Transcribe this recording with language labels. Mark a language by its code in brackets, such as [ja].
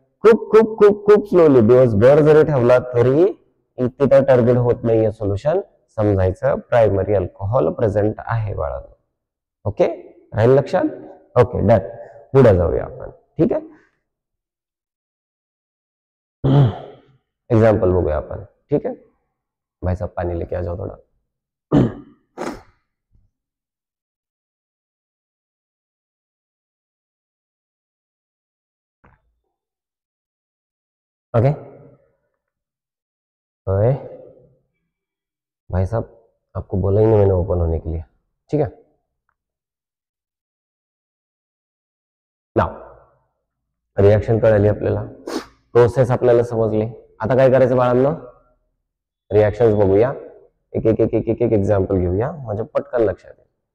[mr] खूप खूप खूप खूप स्लोली दिवसभर जरी ठेवला तरी तिथं टर्बिड होत नाहीये सोल्युशन, समजायचं प्रायमरी अल्कोहोल प्रेझेंट आहे बाळांनो. ओके, राहील लक्षात? Okay, done. पुढे जाऊया आपण. ठीक आहे, एग्जाम्पल बघूया आपण. [hi] ठीक है, भाई साहब पानी लेके आ जाओ थोड़ा. ओके, ओए भाई साहब, आपको बोला ही नहीं मैंने ओपन होने के लिए. [mr] ठीक है, नाव रिएक्शन कळली आपल्याला, प्रोसेस आपल्याला समजली. आता काय करायचं बाळांनो? रिएक्शन्स बघूया, एक एक एक एक एक एक एक्झाम्पल घेऊया, म्हणजे पटकन लक्षात येईल.